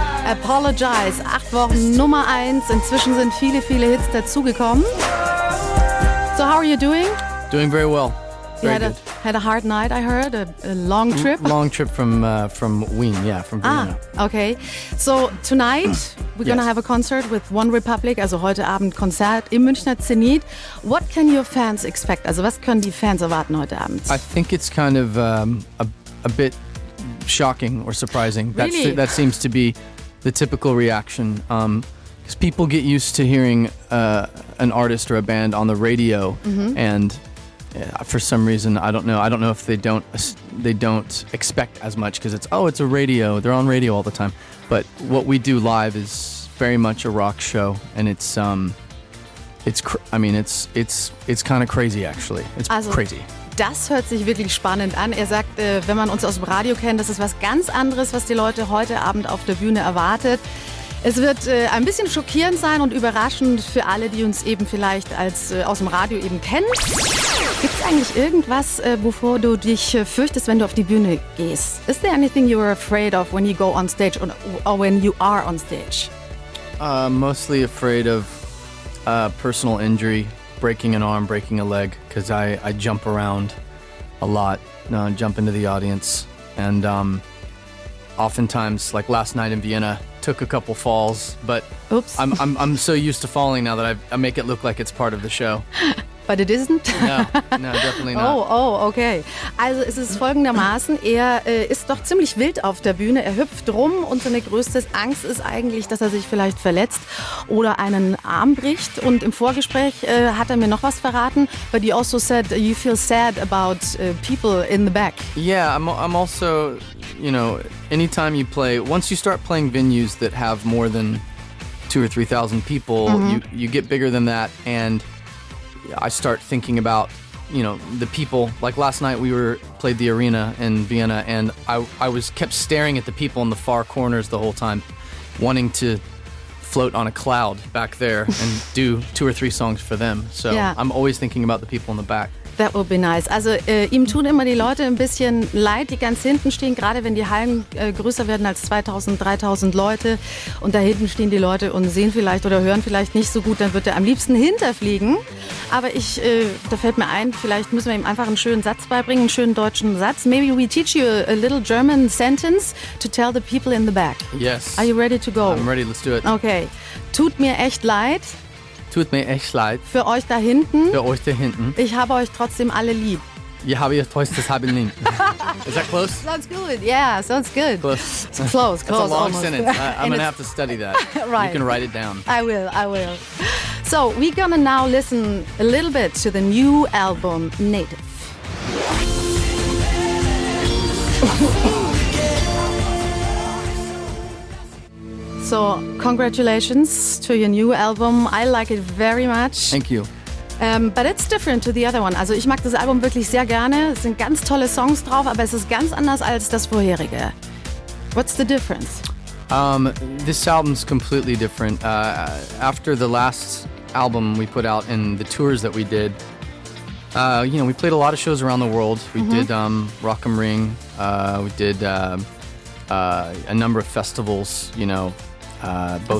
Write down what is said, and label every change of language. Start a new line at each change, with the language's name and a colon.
German: Apologize, 8 Wochen Nummer 1. Inzwischen sind viele Hits dazugekommen.
English: So how are you doing? Doing very well. Very good. Had a hard night, I heard, a long trip. Long trip from Wien, from Vienna. Okay. So tonight we're gonna have a concert with OneRepublic,
German: also heute Abend Konzert im Münchner Zenit.
English: What can your fans expect?
German: Also was können die Fans erwarten heute Abend?
English: I think it's kind of a bit shocking or surprising. Really? That seems to be the typical reaction. Because people get used to hearing an artist or a band on the radio, and for some reason, I don't know if they don't expect as much because it's a radio. They're on radio all the time. But what we do live is very much a rock show, and it's kind of crazy actually. It's crazy.
German: Das hört sich wirklich spannend an. Er sagt, wenn man uns aus dem Radio kennt, das ist was ganz anderes, was die Leute heute Abend auf der Bühne erwartet. Es wird ein bisschen schockierend sein und überraschend für alle, die uns eben vielleicht aus dem Radio eben kennen. Gibt es eigentlich irgendwas, wovor du dich fürchtest, wenn du auf die Bühne gehst?
English: Is there anything you're afraid of when you go on stage or when you are on stage? Mostly afraid of personal injury, breaking an arm, breaking a leg, because I jump around a lot, jump into the audience, and oftentimes, like last night in Vienna, took a couple falls, but Oops. I'm so used to falling now that I make it look like it's part of the show. But it isn't? No, definitely not. Oh, okay.
German: Also es ist folgendermaßen, er ist doch ziemlich wild auf der Bühne, er hüpft rum und seine größte Angst ist eigentlich, dass er sich vielleicht verletzt oder einen Arm bricht. Und im Vorgespräch hat er mir noch was verraten,
English: but you also said you feel sad about people in the back. Yeah, I'm also, anytime you play, once you start playing venues that have more than 2,000 or 3,000 people, you get bigger than that, and I start thinking about, the people. Like last night we played the arena in Vienna, and I kept staring at the people in the far corners the whole time, wanting to float on a cloud back there and do 2 or 3 songs for them. So yeah. I'm always thinking about the people in the back. That would be nice.
German: Also ihm tun immer die Leute ein bisschen leid, die ganz hinten stehen, gerade wenn die Hallen größer werden als 2.000, 3.000 Leute und da hinten stehen die Leute und sehen vielleicht oder hören vielleicht nicht so gut, dann wird er am liebsten hinterfliegen. Aber da fällt mir ein, vielleicht müssen wir ihm einfach einen schönen Satz beibringen, einen schönen deutschen Satz.
English: Maybe we teach you a little German sentence to tell the people in the back. Yes. Are you ready to go? I'm ready, let's do it.
German: Okay. Tut mir echt leid. Tut mir echt leid. Für euch da hinten. Für euch da hinten. Ich habe euch trotzdem alle lieb. Ich habe euch trotzdem lieb.
English: Is that close? Sounds good. Yeah, sounds good. Close. Close. That's a long almost. sentence. I'm going to have to study that. Right. You can write it down. I will. So we're gonna now listen a little bit to the new album, Native. So, congratulations to your new album. I like it very much. Thank you. But it's different to the other one.
German: Also ich mag das Album wirklich sehr gerne. Es sind ganz tolle Songs drauf, aber es ist ganz anders als das vorherige.
English: What's the difference? This album's completely different. After the last album we put out and the tours that we did, we played a lot of shows around the world. We did Rock am Ring. We did a number of festivals, both